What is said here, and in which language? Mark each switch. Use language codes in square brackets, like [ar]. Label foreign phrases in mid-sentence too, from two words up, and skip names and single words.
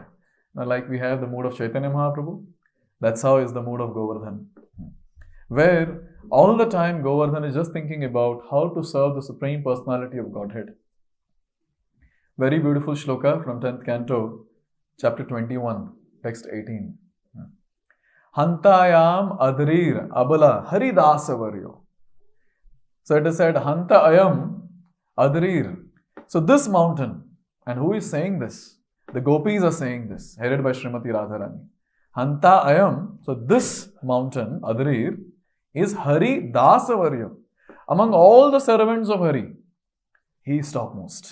[en] Now, like we have the mood of Chaitanya Mahaprabhu, that's how is the mood of Govardhan. Where all the time Govardhan is just thinking about how to serve the Supreme Personality of Godhead. Very beautiful shloka from 10th Canto, chapter 21, text 18. [sa] हन्तायम् अद्रिर् अबला हरिदासवर्यो. [en] So it is said, [sa] हन्त अयम् अद्रिर्. [en] So this mountain, and who is saying this? The gopis are saying this, headed by Srimati Radharani. [sa] हन्त अयम्, [en] so this mountain, adrir, is Hari Dasavarya. Among all the servants of Hari, he is topmost.